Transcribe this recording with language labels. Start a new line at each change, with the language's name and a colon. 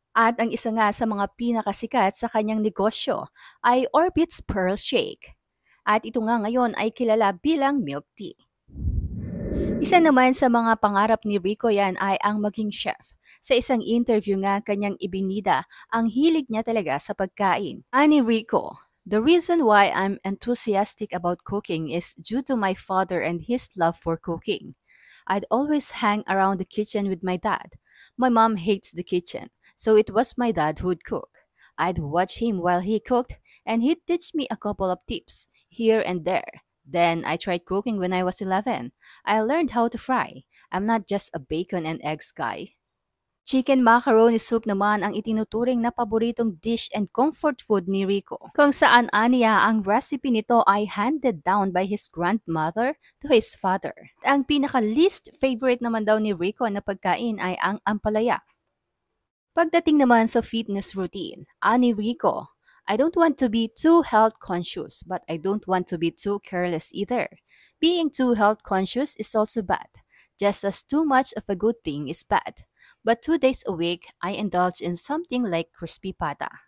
Filipino: At ang isa nga sa mga pinakasikat sa kanyang negosyo ay Orbit's Pearl Shake. At ito nga ngayon ay kilala bilang milk tea. Isa naman sa mga pangarap ni Rico yan ay ang maging chef Sa isang interview nga kanyang ibinida ang hilig niya talaga sa pagkain. Ani Rico,
English: the reason why I'm enthusiastic about cooking is due to my father and his love for cooking. I'd always hang around the kitchen with my dad. My mom hates the kitchen, so it was my dad who'd cook. I'd watch him while he cooked, and he'd teach me a couple of tips here and there. Then I tried cooking when I was 11. I learned how to fry. I'm not just a bacon and eggs guy. Chicken macaroni soup
Filipino: naman ang itinuturing na paboritong
English: dish and comfort food
Filipino: ni Rico, kung saan aniya ang recipe nito ay
English: handed down by his grandmother to his father.
Filipino: Ang pinaka-least favorite naman daw ni Rico na pagkain ay ang ampalaya. Pagdating naman sa fitness routine, ani Rico,
English: I don't want to be too health conscious, but I don't want to be too careless either. Being too health conscious is also bad, just as too much of a good thing is bad. But 2 days a week, I indulge in something like crispy pata.